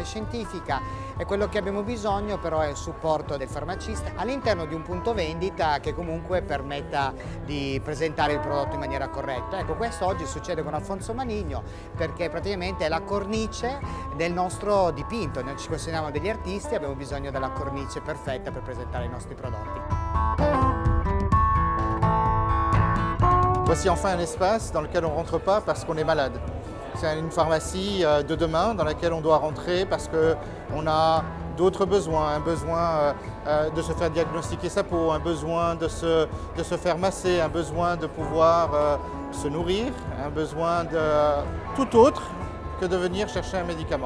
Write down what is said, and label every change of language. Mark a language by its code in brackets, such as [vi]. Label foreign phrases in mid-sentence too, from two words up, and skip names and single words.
[it] scientifica e quello che abbiamo bisogno però è il supporto del farmacista all'interno di un punto vendita che comunque permetta di presentare il prodotto in maniera corretta. Ecco, questo oggi succede con Alfonso Maligno perché praticamente è la cornice del nostro dipinto. Noi ci consideriamo degli artisti e abbiamo bisogno della cornice perfetta per presentare i nostri prodotti. [fr] Voici enfin un espace dans lequel on ne rentre pas parce qu'on est malade. C'est une pharmacie de demain dans laquelle on doit rentrer parce qu'on a d'autres besoins, un besoin de se faire diagnostiquer sa peau, un besoin de se faire masser, un besoin de pouvoir se nourrir, un besoin de tout autre que de venir chercher un médicament.